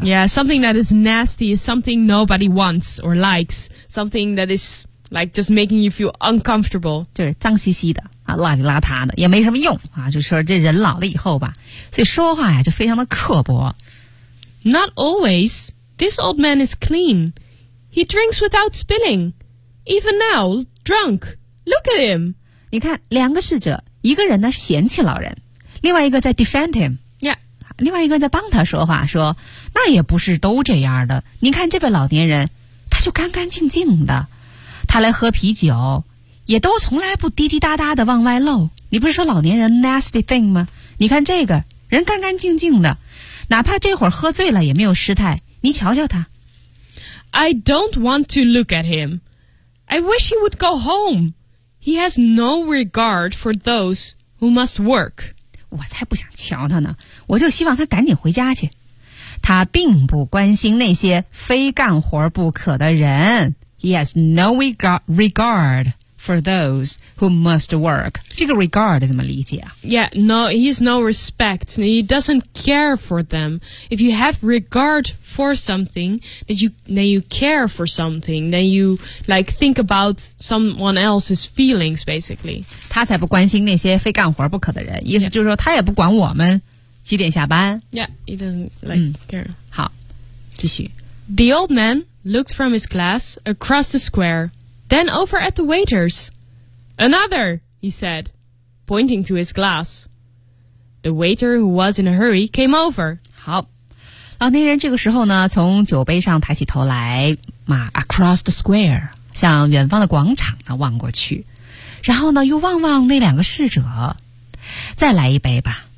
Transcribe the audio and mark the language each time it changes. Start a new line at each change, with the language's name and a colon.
English: Yeah, something that is nasty is something nobody wants or likes, something that isLike just making you feel uncomfortable.
Chinese: 就是脏兮兮的、啊、邋里邋遢的也没什么用、啊、就是说这人老了以后吧，所以说话呀就非常的刻薄。
English: Not always. This old man is clean. He drinks without spilling. Even now, drunk. Look at him.
Chinese: 你看两个侍者，一个人呢嫌弃老人，另外一个在
English: defend him. Yeah.
Chinese: 另外一个人在帮他说话，说那也不是都这样的，你看这位老年人他就干干净净的，他来喝啤酒也都从来不滴滴答答的往外漏。你不是说老年人
English: nasty thing
Chinese: 吗？你看这个人干干净净的，哪怕这会儿喝醉了也没有失态，你瞧瞧他。
English: I don't want to look at him. I wish he would go home. He has no regard for those who must work.
Chinese: 我才不想瞧他呢，我就希望他赶紧回家去。他并不关心那些非干活不可的人。
English: He has no regard for those who must work.
Chinese: 这个 regard 怎么理解啊？
English: Yeah, no, he has no respect. He doesn't care for them. If you have regard for something, then you care for something, then you like think about someone else's feelings, basically.
Chinese: 他才不关心那些非干活不可的人，意思就是说他也不管我们几点下班。
English: Yeah, he doesn't like care.
Chinese: 好，继续。
English: The old man looked from his glass across the square, then over at the waiters. Another, he said, pointing to his glass. The waiter, who was in a hurry, came over.
Chinese: 好，老年人这个时候呢，从酒杯上抬起头来，嘛 ，
English: across the square，
Chinese: 向远方的广场呢望过去，然后呢又望望那两个侍者，再来一杯吧。